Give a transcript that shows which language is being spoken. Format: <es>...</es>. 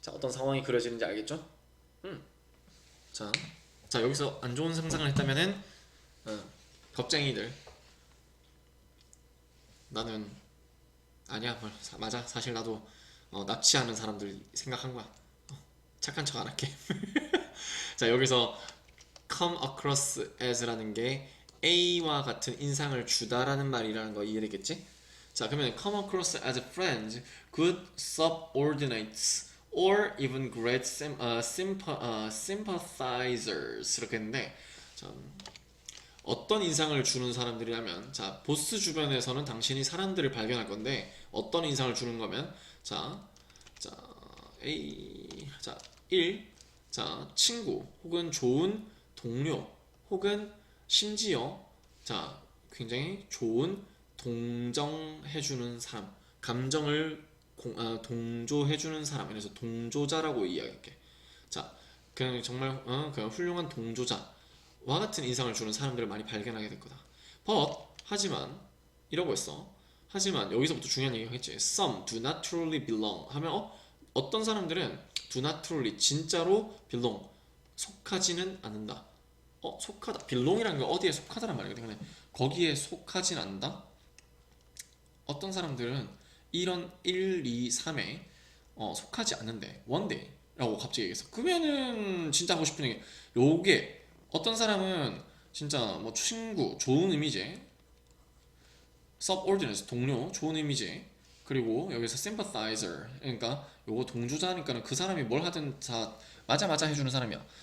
<ko>자, 어떤 상황이 그려지는지 알겠죠? 자, 여기서 안 좋은 상상을 했다면은 겁쟁이들, 나는 아니야, 맞아, 사실 나도 납치하는 사람들 생각한 거야. 착한 척 안 할게. 자, 여기서 come across as라는 게 A와 같은 인상을 주다라는 말이라는 거 이해되겠지?</ko> <en>자, 그러면 come across as friends, good subordinates, or even great sympathizers</en> <ko>이렇게 했는데, 자, 어떤 인상을 주는 사람들이라면 자 보스 주변에서는 당신이 사람들을 발견할 건데 어떤 인상을 주는 거면 자 A 자 1. 자 친구 혹은 좋은 동료 혹은 심지어 자 굉장히 좋은 동정해주는 사람 감정을 동조해주는 사람 그래서 동조자라고 이야기할게. 자 그냥 정말 그냥 훌륭한 동조자와 같은 인상을 주는 사람들을 많이 발견하게 될 거다. But 하지만 이러고 있어. 하지만 여기서부터 중요한 얘기가 있지.</ko> <en>Some do not truly belong</en> <ko>하면 어떤 사람들은</ko> <en>do not truly</en> <ko>진짜로</ko> <en>belong</en> <ko>속하지는 않는다. 속하다. belong이라는 게 어디에 속하다란 말이거든. 근데 거기에 속하진 않는다. 어떤 사람들은 이런 1, 2, 3에 속하지 않는데</ko> <en>one day</en> <ko>라고 갑자기 얘기했어. 그러면은 진짜 하고 싶은 얘기 요게 어떤 사람은 진짜 뭐 친구 좋은 의미지 subordinate 동료 좋은 의미지 그리고 여기서 sympathizer 그러니까 요거 동조자니까는 그 사람이 뭘 하든 다 맞아 맞아 해주는 사람이야.</ko>